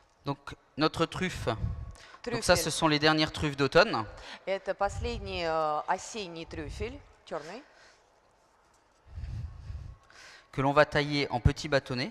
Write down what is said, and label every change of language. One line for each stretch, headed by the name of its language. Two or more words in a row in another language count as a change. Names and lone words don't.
French: Donc notre truffe, donc ça ce
Russian: Трюфель.
French: sont les dernières truffes d'automne.
Russian: Это последний осенний трюфель, черный,
French: Que l'on va tailler en petits bâtonnets.